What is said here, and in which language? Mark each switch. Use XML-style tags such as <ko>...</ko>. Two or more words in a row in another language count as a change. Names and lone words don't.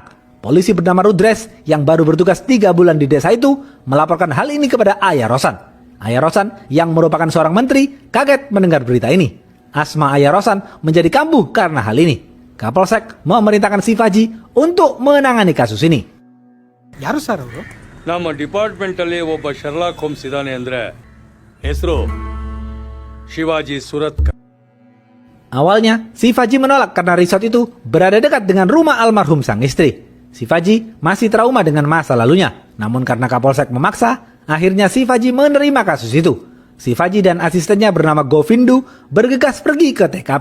<id>Polisi bernama Rudres yang baru bertugas 3 bulan di desa itu melaporkan hal ini kepada ayah Rosan. Ayah Rosan yang merupakan seorang menteri kaget mendengar berita ini. Asma ayah Rosan menjadi kambuh karena hal ini. Kapolsek memerintahkan Shivaji untuk menangani kasus ini.</id> <kn>ಯಾರು ಸರ್ ಅವರು? ನಮ್ಮ ಡಿಪಾರ್ಟ್ಮೆಂಟ್ ಅಲ್ಲಿ ಒಬ್ಬ ಶರ್ಲಾಕ್ ಹೋಮ್ಸ್ ಇದ್ದಾನೆ ಅಂದ್ರೆ ಹೆಸರು ಶಿವಾಜಿ ಸುರತ್ಕರ್.</kn> <id>Awalnya, Shivaji menolak karena resort itu berada dekat dengan rumah almarhum sang istri. Shivaji masih trauma dengan masa lalunya. Namun karena Kapolsek memaksa, akhirnya Shivaji menerima kasus itu. Shivaji dan asistennya bernama Govindu bergegas pergi ke TKP.</id>